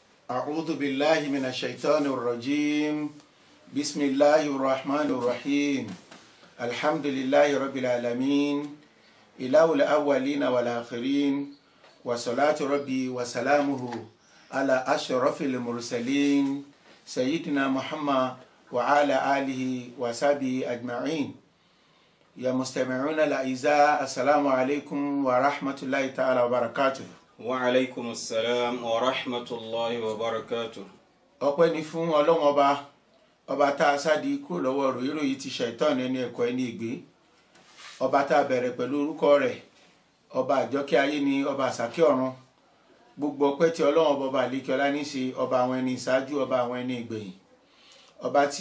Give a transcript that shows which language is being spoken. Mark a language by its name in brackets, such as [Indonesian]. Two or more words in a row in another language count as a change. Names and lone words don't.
[Arabic] أعوذ بالله من الشيطان الرجيم بسم الله الرحمن الرحيم الحمد لله رب العالمين إله الأولين والآخرين وصلاة ربي وسلامه على أشرف المرسلين سيدنا محمد وعلى آله وصحبه أجمعين يا مستمعون الأعزاء السلام عليكم ورحمة الله تعالى وبركاته. وعليكم السلام ورحمة الله وبركاته. [Yoruba] ọpẹ́ ni fún Ọlọ́run ọba tá a sádi kúrò lọ́wọ́ ròyìnròyìn ti ṣàìtàn ẹni ẹ̀kọ́ ẹni ìgbé ọba tá a bẹ̀rẹ̀ pẹ̀lú orúkọ rẹ̀ ọba àjọkẹ́ ayé ni ọba àsàkẹ́ ọ̀run gbogbo ọpẹ́ tí Ọlọ́run ọba àlékiọlá ní ṣe ọba àwọn ẹni ìṣáájú ọba àwọn ẹni ìgbẹ̀yìn ọba tí